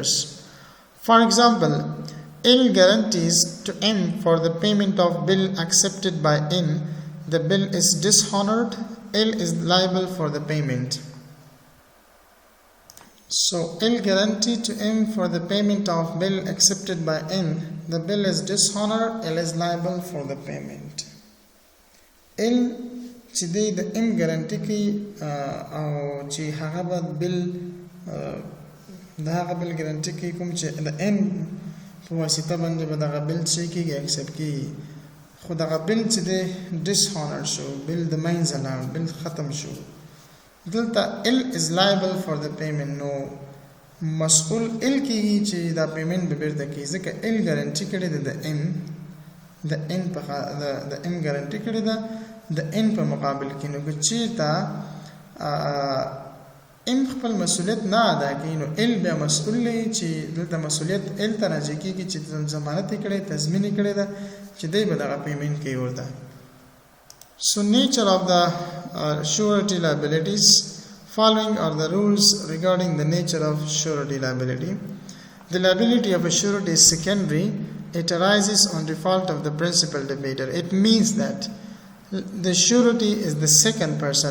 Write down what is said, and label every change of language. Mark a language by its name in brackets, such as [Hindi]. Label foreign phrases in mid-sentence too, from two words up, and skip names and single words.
[English] For example, L guarantees to M for the payment of bill accepted by N. The bill is dishonored, L is liable for the payment. So L guarantee to M for the payment of bill accepted by N. The bill is dishonored, L is liable for the payment. [Pashto] L چې د M guarantee کوي او چې هغه به bill د هغه bill guarantee کوي کوم چې د N په واسطه باندې به دغه bill چې کیږي accept کیږي. خو دغه bill چې دی dishonored شو, bill د منځه لاړ, bill ختم شو. [English] دلته L is liable for the payment. [Pashto] نو مسؤول L کیږي چې دا پیمنٹ به بیرته کوي, ځکه L ګارانټي کړی دی د M ګارانټي کړی ده د N په مقابل کې. نو که چېرته M خپل مسؤلیت نه ادا کوي, نو L بیا مسؤول دی چې دلته مسؤلیت L ته راجع کېږي چې ضمانت یې کړی, تضمین یې کړی ده چې دی به دغه پیمنٹ کوي ورته. [English] So nature of the surety liabilities. Following are the rules regarding the nature of surety liability. The liability of a surety is secondary. It arises on default of the principal debitor. It means that the surety is the second person.